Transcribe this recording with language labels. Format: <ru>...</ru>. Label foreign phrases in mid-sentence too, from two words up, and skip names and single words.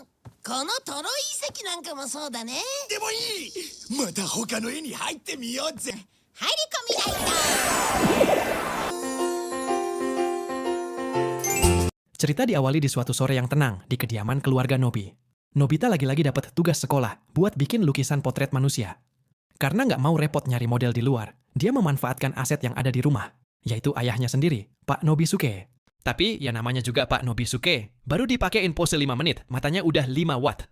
<ja>このトロイ遺跡なんかもそうだね。でもいい。また他の絵に入ってみようぜ。入り込みないと。</ja> <id>Cerita diawali di suatu sore yang tenang di kediaman keluarga Nobi. Nobita lagi-lagi dapat tugas sekolah buat bikin lukisan potret manusia. Karena nggak mau repot nyari model di luar, dia memanfaatkan aset yang ada di rumah, yaitu ayahnya sendiri, Pak Nobisuke. Tapi ya namanya juga Pak Nobisuke, baru dipakein pose 5 menit, matanya udah 5 watt.</id>